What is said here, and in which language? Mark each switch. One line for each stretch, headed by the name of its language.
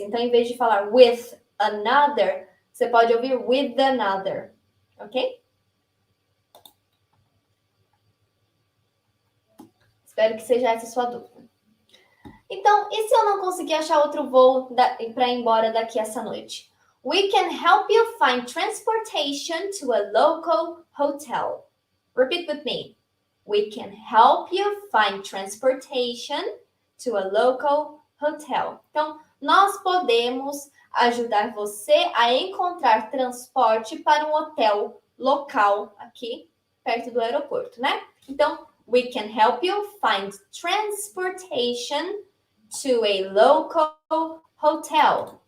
Portuguese: Então, em vez de falar
English: with another,
Portuguese: você pode ouvir with another, ok? Espero que seja essa a sua dúvida. Então, e se eu não conseguir achar outro voo para ir embora daqui essa noite?
English: We can help you find transportation to a local hotel. Repeat with me. We can help you find transportation to a local hotel.
Portuguese: Então, nós podemos ajudar você a encontrar transporte para um hotel local aqui perto do aeroporto, né? Então,
English: we can help you find transportation to a local hotel.